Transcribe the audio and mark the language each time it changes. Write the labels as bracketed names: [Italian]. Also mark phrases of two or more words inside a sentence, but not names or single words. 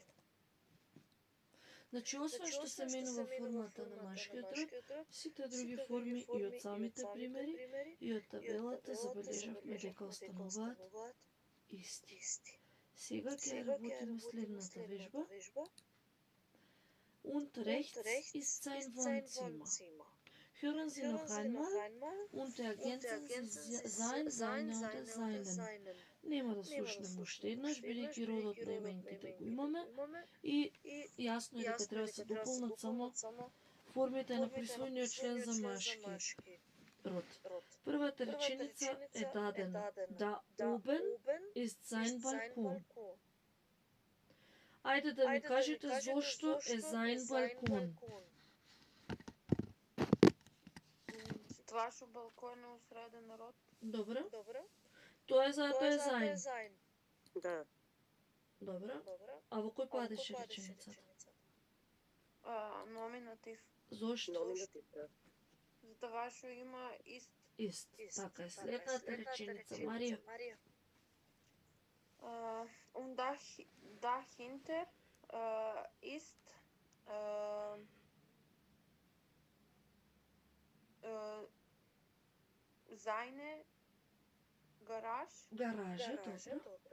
[Macedonian] Значи, освен што се менува формата на машкиот род, сите други форми и од самите примери и од табелата забележавме дека остануваат исти. Сега ќе работиме следната вежба. [German] Und rechts ist sein Wohnzimmer. Hören Sie noch einmal und ergänzen Sie sein, seine oder seinen. [Macedonian] Нема да слушнем уште еднаш, бидејќи родот на именките го имаме и јасно е дека треба да се дополнат само формите на присвојниот член за машки род. Првата реченица е дадена. [German] Da oben ist sein Balkon. [Macedonian] Ајде да ми кажете зошто е sein балкон. Това што балкон е усреден род. Добро. Тоа е затоа е sein. Да. Добро. А во кој падеше реченицата? Номинатив. Зошто? Номинатив, да. Затоа што има Ист. Така е. Следната реченица, Марија. [German] Und dahinter ist seine [Macedonian] Гаража, добро.